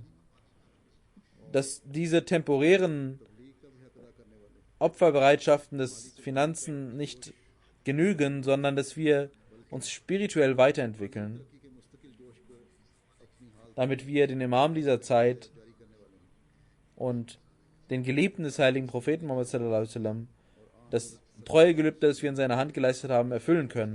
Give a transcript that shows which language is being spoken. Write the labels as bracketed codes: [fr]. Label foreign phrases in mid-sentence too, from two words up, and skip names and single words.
[de] Dass diese temporären Opferbereitschaften des Finanzen nicht genügen, sondern dass wir uns spirituell weiterentwickeln, damit wir den Imam dieser Zeit und den Geliebten des heiligen Propheten Muhammad [ar] صلى الله عليه وسلم, [de] das treue Gelübde, das wir in seiner Hand geleistet haben, erfüllen können.